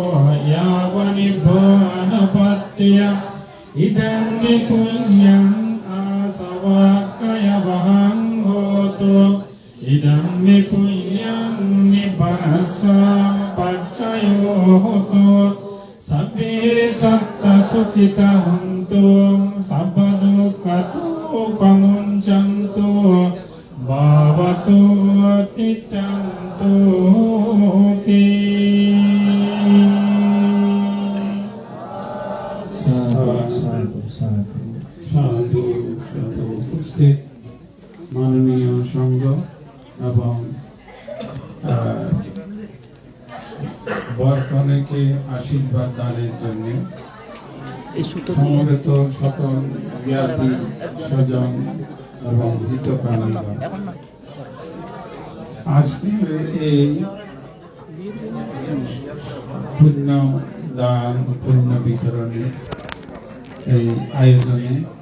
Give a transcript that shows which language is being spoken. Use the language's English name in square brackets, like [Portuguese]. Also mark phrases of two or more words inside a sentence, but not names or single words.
[Pali] yavanibbanapatya idam punyam asavakaya vahang hoto idam punyam nibbanasa pacayo hoto sabbe satta sukhita hantu sabba dukkhato pamunchantu bhavatu atittantu te [Bangla] সাধু সাধু সাধু সাধু সাধু। উপস্থিত মাননীয় সংঘ এবং বরকনেকে আশীর্বাদ দানের জন্য সমবেত সকল জ্ঞাতি স্বজন এবং হিতকামীগণ, আজকের এই পুণ্য দান পুণ্য বিতরণের এই আয়োজনে